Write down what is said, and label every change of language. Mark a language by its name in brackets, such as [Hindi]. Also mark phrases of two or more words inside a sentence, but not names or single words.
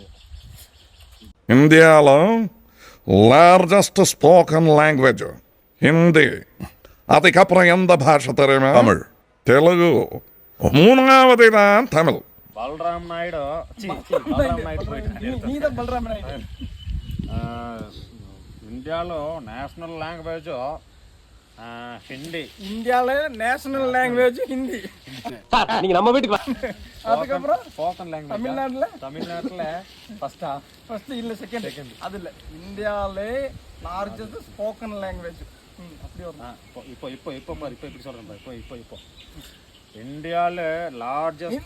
[English] இந்தியாவில் largest spoken language ஹிந்தி. [Tamil] அதுக்கப்புறம் எந்த பாஷை தெரியுமா? தமிழ். தெலுங்கு. மூணாவது தான் தமிழ். பல்ராம் நாயுடு. நீதான் பல்ராம் நாயுடு. [Telugu] ఇండియాలో [English] national language [Telugu] హిందీ. [Tamil] இந்தியால [English] national language [Tamil] ஹிந்தி. நீங்க நம்ம வீட்டுக்கு அதுக்கப்புறம் [English] spoken language [Tamil] தமிழ்நாட்டுல ஃபர்ஸ்ட் இல்ல செகண்ட். அது இல்ல. [English] இந்தியால largest spoken language. [Tamil] அப்படி வரும். இப்போ பாரு, இப்போ இப்படி சொல்றேன் பாரு. இப்போ இந்தியால லார்ஜஸ்ட்